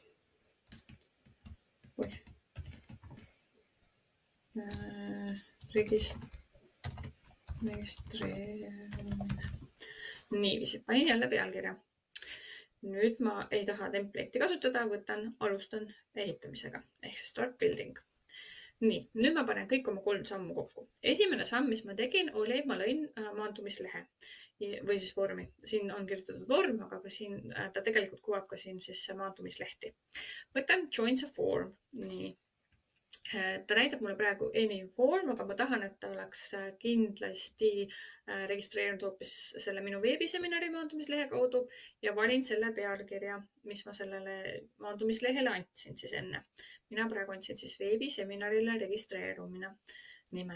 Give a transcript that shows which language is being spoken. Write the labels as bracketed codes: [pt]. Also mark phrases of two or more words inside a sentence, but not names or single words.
[et] Registreerimine. Niiviisi, panin jälle pealkirja. Nüüd ma ei taha template'i kasutada, alustan ehitamisega, ehk [en] start building. [et] Nii, nüüd ma panen kõik oma 3 sammu kokku. Esimene samm, mis ma tegin, oli, et ma lõin maandumislehe või siis vormi. Siin on kirjutatud vorm, aga siin, ta tegelikult kuvab ka siin siis maandumislehti. Võtan [en] joins a form. [et] Nii. Ta näitab mulle praegu [en] any form, [et] aga ma tahan, et ta oleks kindlasti registreerinud hoopis selle minu veebiseminari maandumislehe kaudu ja valin selle pealkirja, mis ma sellele maandumislehele andsin siis enne. Mina praegu andsin siis veebiseminarile registreerumine nime.